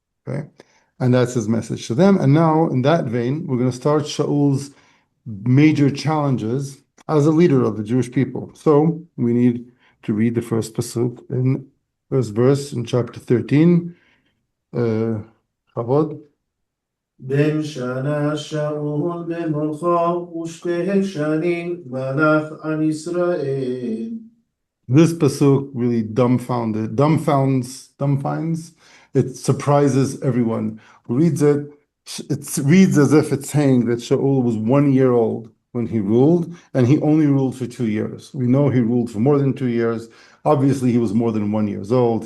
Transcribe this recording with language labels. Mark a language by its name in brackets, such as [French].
[English] Okay, and that's his message to them. And now, in that vein, we're going to start Shaul's major challenges as a leader of the Jewish people. So we need to read the first pasuk in first verse in chapter 13. Chavod. [Hebrew] בן שנה שאול במולכו ושתי שנים מלך על ישראל. [English] This pasuk really dumbfounds, it surprises everyone who reads it. It reads as if it's saying that Shaul was 1 year old when he ruled, and he only ruled for 2 years. We know he ruled for more than 2 years. Obviously, he was more than 1 year old.